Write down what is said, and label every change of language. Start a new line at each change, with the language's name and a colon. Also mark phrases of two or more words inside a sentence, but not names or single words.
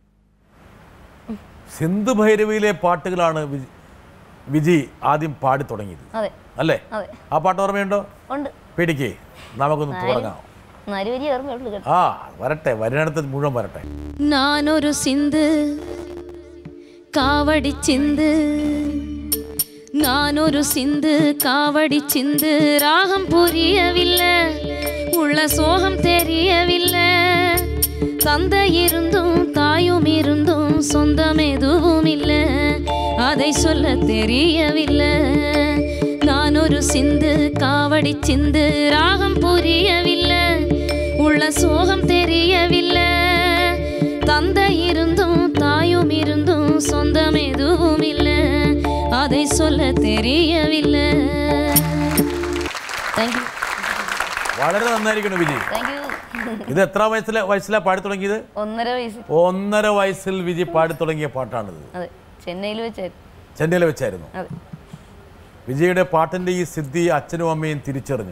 Malayalam: സിന്ധു ഭൈരവിയിലെ പാട്ടുകളാണ് വിജി ആദ്യം പാടി തുടങ്ങിയത് അല്ലേ? ആ പാട്ട് ഓർമ്മയുണ്ടോ? പേടിക്കേ, നമുക്കൊന്ന് തുടങ്ങാം. ആ വരട്ടെ, വരനടുത്ത് മുഴുവൻ വരട്ടെ.
Tamil: நானொரு சிந்து காவடி சிந்து, நானொரு சிந்து காவடி சிந்து, ராகம் புரியவில்லை, உள்ள சோகம் தெரியவில்லை. தந்தை இருந்தும் தாயும் இருந்தும் சொந்தம் எதுவும் இல்லை, அதை சொல்ல தெரியவில்லை. நானொரு சிந்து காவடி சிந்து, ராகம் புரியவில்லை, உள்ள சோகம் தெரியவில்லை. தந்தை இருந்தும் தாயும் இருந்தும் சொந்தம் எதுவும் இல்லை, அதை சொல்ல தெரியவில்லை.
Malayalam: വളരെ നന്നായിരിക്കുന്നു വിജി. ഇത് എത്ര വയസ്സിലാ പാടി തുടങ്ങിയത്? 1.5 വയസ്സിൽ വിജി പാടി തുടങ്ങിയ പാട്ടാണിത്. ചെന്നൈയിൽ വെച്ചായിരുന്നു. വിജയുടെ പാട്ടിന്റെ ഈ സിദ്ധി അച്ഛനും അമ്മയും തിരിച്ചറിഞ്ഞു.